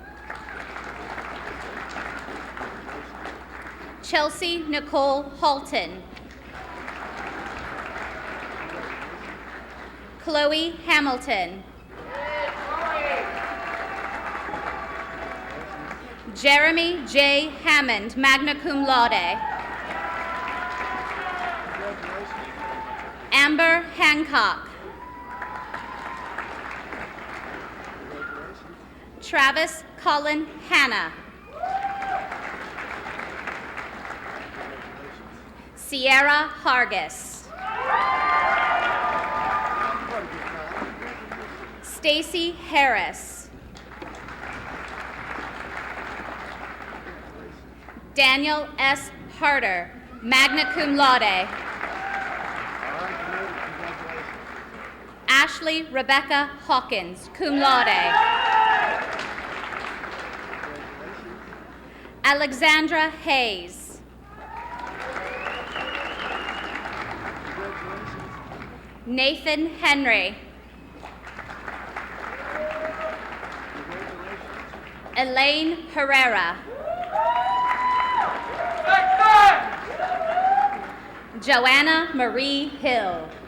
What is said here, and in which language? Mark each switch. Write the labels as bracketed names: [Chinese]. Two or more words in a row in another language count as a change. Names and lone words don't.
[English] Chelsea Nicole Halton. Chloe Hamilton. Jeremy J. Hammond, [Latin] magna cum laude. [English] Amber Hancock. Travis Cullen Hanna. Sierra Hargis. Stacy Harris. Daniel S. Harder, [Latin] magna cum laude. [English] Ashley Rebecca Hawkins, [Latin] cum laude. [English] Alexandra Hayes. Nathan Henry. Elaine Herrera. Joanna Marie Hill.